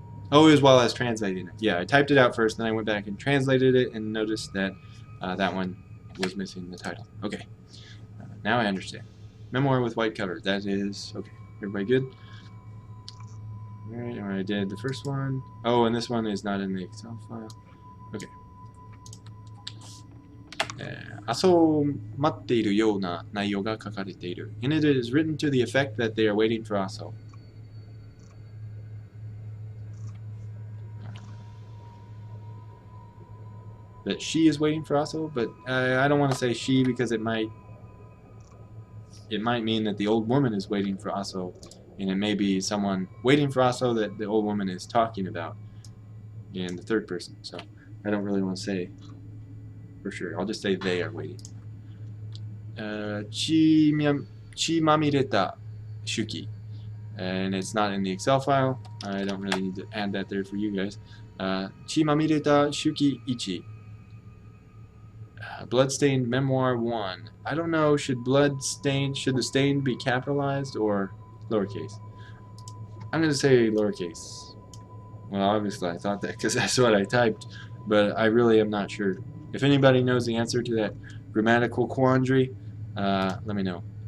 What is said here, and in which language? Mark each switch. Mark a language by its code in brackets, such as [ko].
[en] Oh, as well as translating it. Yeah, I typed it out first, then I went back and translated it and noticed that that one was missing the title. Okay, now I understand. Memoir with white cover. That is, okay, everybody good? Alright, I did the first one. Oh, and this one is not in the Excel file. Okay. [ja] 遊待っているような内容が書かれている. [en] And it is written to the effect that they are waiting for Aso. That she is waiting for Aso, but I don't want to say she because it might mean that the old woman is waiting for Aso, and it may be someone waiting for Aso that the old woman is talking about in the third person. So I don't really want to say for sure. I'll just say they are waiting. Chi mamireta shuki, and it's not in the Excel file. I don't really need to add that there for you guys. [ja] Chi mamireta shuki ichi. [en] Bloodstained Memoir 1. I don't know, should the stain be capitalized or lowercase? I'm going to say lowercase. Well, obviously I thought that because that's what I typed, but I really am not sure. If anybody knows the answer to that grammatical quandary, let me know.